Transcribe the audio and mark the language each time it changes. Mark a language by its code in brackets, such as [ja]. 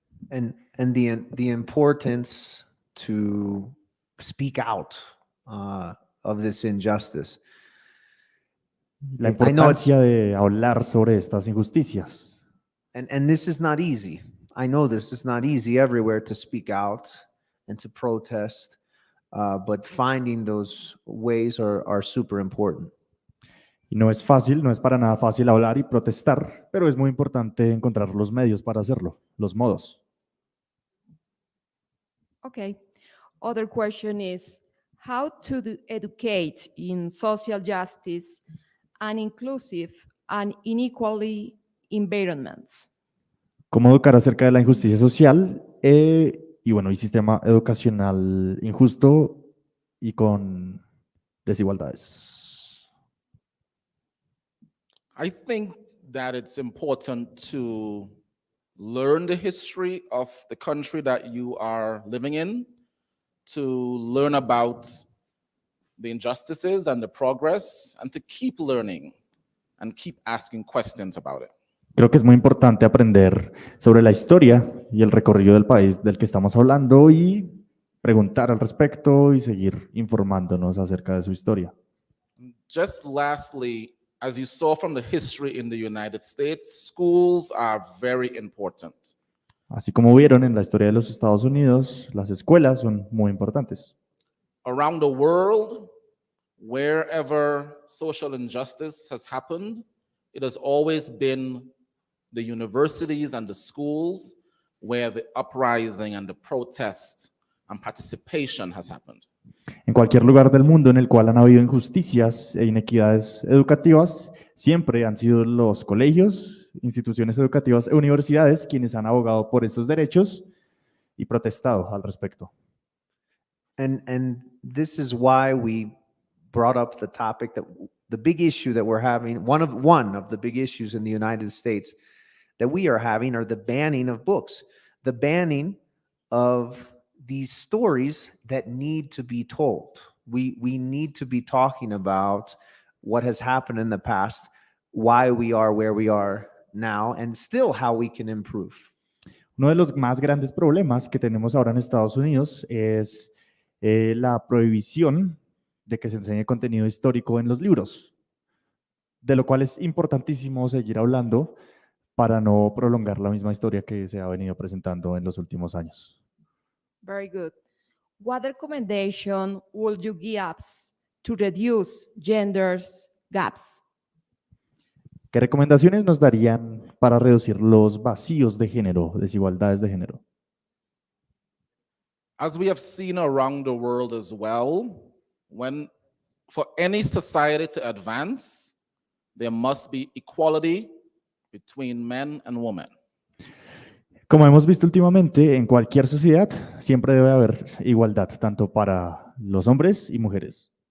[en] And the importance to speak out of this injustice. [es] La importancia de hablar sobre estas injusticias. [en] And this is not easy. I know this is not easy everywhere to speak out and to protest, but finding those ways are super important. [es] Y no es fácil, no es para nada fácil hablar y protestar, pero es muy importante encontrar los medios para hacerlo, los modos. [en] Okay. Other question is how to educate in social justice and inclusive and inequality environments. [es] ¿Cómo educar acerca de la injusticia social y sistema educacional injusto y con desigualdades? [en] I think that it's important to learn the history of the country that you are living in, to learn about the injustices and the progress, and to keep learning and keep asking questions about it. [es] Creo que es muy importante aprender sobre la historia y el recorrido del país del que estamos hablando y preguntar al respecto y seguir informándonos acerca de su historia. [en] Just lastly, as you saw from the history in the United States, schools are very important. [es] Así como vieron en la historia de los Estados Unidos, las escuelas son muy importantes. [en] Around the world, wherever social injustice has happened, it has always been the universities and the schools where the uprising and the protest and participation has happened. [es] En cualquier lugar del mundo en el cual han habido injusticias e inequidades educativas, siempre han sido los colegios, instituciones educativas e universidades quienes han abogado por esos derechos y protestado al respecto. [en] And this is why we brought up the topic that the big issue that we're having, one of the big issues in the United States that we are having are the banning of books, the banning of these stories that need to be told. We need to be talking about what has happened in the past, why we are where we are now, and still how we can improve. [es] Uno de los más grandes problemas que tenemos ahora en Estados Unidos es la prohibición de que se enseñe contenido histórico en los libros, de lo cual es importantísimo seguir hablando para no prolongar la misma historia que se ha venido presentando en los últimos años. [en] Very good. What recommendation would you give us to reduce gender gaps? [es] ¿Qué recomendaciones nos darían para reducir los vacíos de género, desigualdades de género? [en] As we have seen around the world as well, for any society to advance, there must be equality between men and women. [es] Como hemos visto últimamente, en cualquier sociedad siempre debe haber igualdad, tanto para los hombres y mujeres.